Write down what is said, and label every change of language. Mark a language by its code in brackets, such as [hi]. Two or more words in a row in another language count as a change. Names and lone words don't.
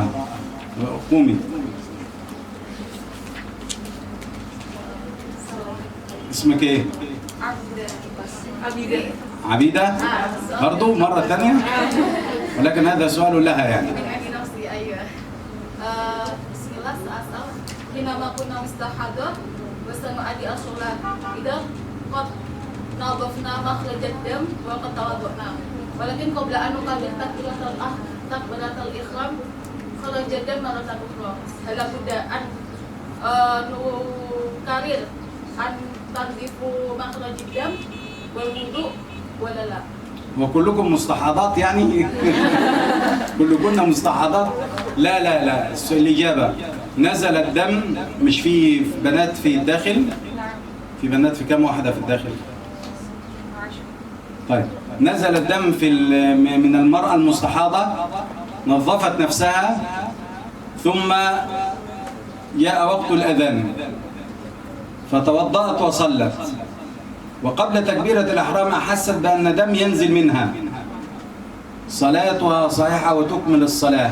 [ar] قومي. اسمك ايه؟ عبيدة. برضو مرة ثانية؟ ولكن هذا سؤال لها يعني. Bismillah, asal حينما كنا مستحاضة bersama أداء الصلاة إذا قد نظفنا مخرج الدم وقد توضأنا ولكن قبل أن نقابل تكبيرة الإحرام خرج الدم مرة أخرى هل بد أن نكرر أن تنظيف مخرج الدم والوضوء ولا لا. وكلكم مستحاضات يعني؟ كلكن مستحاضات؟ لا لا لا، الإجابة نزل الدم. مش في بنات في الداخل؟ في بنات في كم واحدة في الداخل؟ طيب، نزل الدم من المرأة المستحاضة، نظفت نفسها، ثم جاء وقت الأذان فتوضأت وصلت، وقبل تكبيرة الإحرام أحست بأن دم ينزل منها، صلاتها صحيحة وتكمل الصلاة.